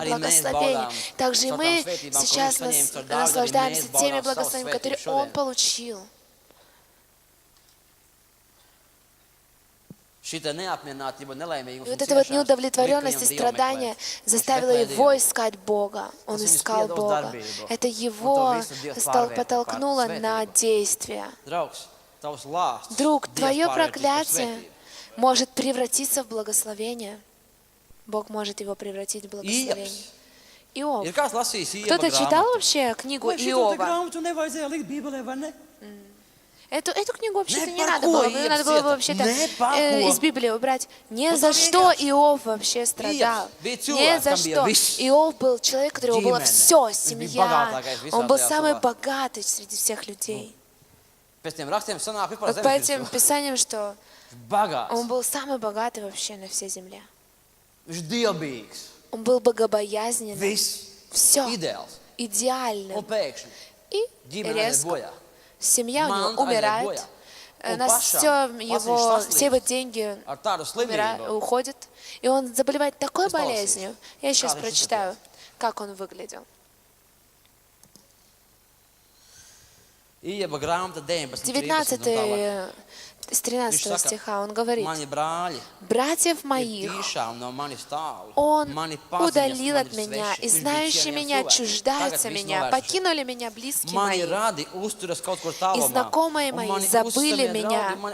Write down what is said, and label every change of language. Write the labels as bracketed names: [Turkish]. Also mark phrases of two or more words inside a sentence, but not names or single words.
[Latvian] Arī mēs [Russian] благословение. [Latvian] baudām [Russian] Также и [Latvian] caur [Russian] мы [Latvian] tām svētībām, ko [Russian] сейчас [Latvian] viņš saņēma caur Dāvidu, arī [Russian] наслаждаемся [Latvian] mēs [Russian] теми [Latvian] baudām [Russian] благословениями, [Latvian] savas [Russian] которые [Latvian] svētības [Russian] он [Latvian] šodien. [Russian] получил. [Latvian] Šita neapmierinātība, nelaimīgums [Russian] И [Latvian] un [Russian] вот эта вот [Latvian] ciešanas [Russian] неудовлетворенность и [Latvian] lika viņam Dievu [Russian] страдания [Latvian] meklēt. [Russian] заставила [Latvian] Viņš [Russian] его [Latvian] meklēja [Russian] искать Бога. Он [Latvian] Tas viņu [Russian] искал [Latvian] spieda uz [Russian] Бога. [Latvian] darbību. [Russian] Это [Latvian] Un to [Russian] его [Latvian] visu Dievs pārvērta par [Russian] подтолкнуло на [Latvian] svētību. [Russian] действие. [Latvian] Draugs, tavs lāsts, [Russian] Друг, [Latvian] Dievs [Russian] твое [Latvian] pārvērtīs par [Russian] проклятие [Latvian] svētību. [Russian] может превратиться в благословение. Бог может его превратить в благословение. [Latvian] Iebs. [Russian] Иов. [Latvian] Ir kāds lasījis Ieba [Russian] Кто-то читал [Latvian] grāmatu? [Russian] вообще книгу [Latvian] Vai šito te [Russian] Иова? [Latvian] grāmatu nevajadzēja likt Bībelē, vai ne? [Russian] Эту книгу вообще-то [Latvian] Не [Russian] не [Latvian] par [Russian] надо [Latvian] ko [Russian] было. Ее [Latvian] Ievs [Russian] надо было бы [Latvian] cieta. [Russian] вообще-то [Latvian] Ne par ko. [Russian] из Библии убрать. Не Ну, за там что [Latvian] vienkārši. [Russian] Иов вообще страдал. [Latvian] bija [Russian] Не [Latvian] cilvēks, [Russian] за [Latvian] kam bija [Russian] что. [Latvian] viss. [Russian] Иов был человек, у которого было [Latvian] Ģimene. [Russian] все, [Latvian] Viņš bija [Russian] семья. [Latvian] bagātākais visā [Russian] Он был [Latvian] tajā [Russian] самый [Latvian] savā. [Russian] богатый среди всех людей. [Latvian] Pēc tiem rakstiem sanāk vispār [Russian] Вот по [Latvian] zemes [Russian] этим [Latvian] virsū. [Russian] писаниям, что [Latvian] Bagāts. [Russian] он был самый богатый вообще на всей земле. [Latvian] Viņš dievbijīgs. [Russian] Он был богобоязненный. [Latvian] Viss. [Russian] Все. [Latvian] Ideāls. [Russian] идеальным. И [Latvian] ģimene [Russian] резко [Latvian] bojā. [Russian] семья у него [Latvian] Manta [Russian] умирает, все его деньги уходят, и он заболевает такой болезнью. Я сейчас прочитаю, как он выглядел. [Latvian] Ieva grāmata [Russian] 19 с 13 стиха он говорит: «Братьев моих он удалил от меня, и знающие меня чуждаются меня, покинули меня близкие мои, и знакомые мои забыли меня.